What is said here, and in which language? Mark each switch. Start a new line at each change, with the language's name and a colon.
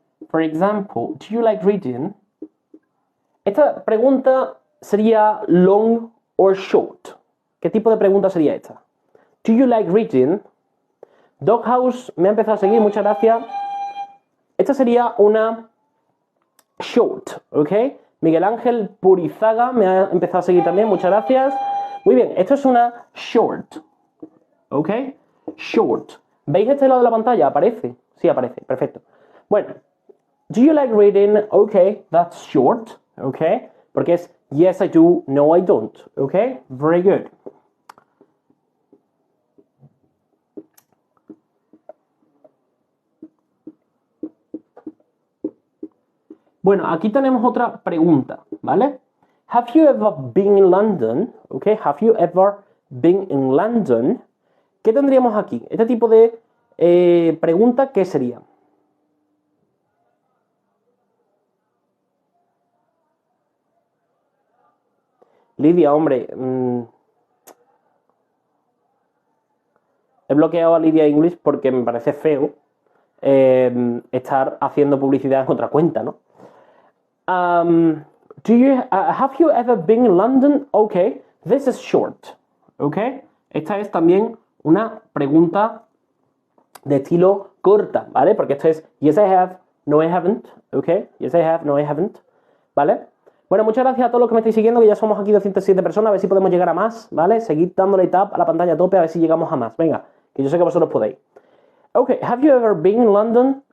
English: For example, do you like reading?
Spanish: Esta pregunta sería
English: long or short.
Spanish: ¿Qué tipo de pregunta sería esta?
English: Do you like reading?
Spanish: Doghouse me ha empezado a seguir, muchas gracias. Esta sería una short, ¿ok? Miguel Ángel Purizaga me ha empezado a seguir también, muchas gracias. Muy bien, esto es una short, ¿ok? Short. ¿Veis este lado de la pantalla? ¿Aparece? Sí, aparece, perfecto. Bueno,
English: do you like reading? Ok, that's short, ¿ok?
Spanish: Porque es
English: yes I do, no I don't, ¿ok? Very good.
Spanish: Bueno, aquí tenemos otra pregunta, ¿vale?
English: Have you ever been in London? ¿Ok? Have you ever been in London?
Spanish: ¿Qué tendríamos aquí? Este tipo de pregunta, ¿qué sería? Lidia, hombre, he bloqueado a Lidia English porque me parece feo estar haciendo publicidad en otra cuenta, ¿no?
English: Have you ever been in London? Okay, this is short.
Spanish: Okay, esta es también una pregunta de estilo corta, ¿vale? Porque esto es
English: yes I have, no I haven't. Okay, yes I have, no I haven't. ¿Vale?
Spanish: Bueno, muchas gracias a todos los que me estáis siguiendo, que ya somos aquí 207 personas, a ver si podemos llegar a más, ¿vale? Seguid dándole tap a la pantalla a tope a ver si llegamos a más. Venga, que yo sé que vosotros podéis.
English: Okay, have you ever been in London?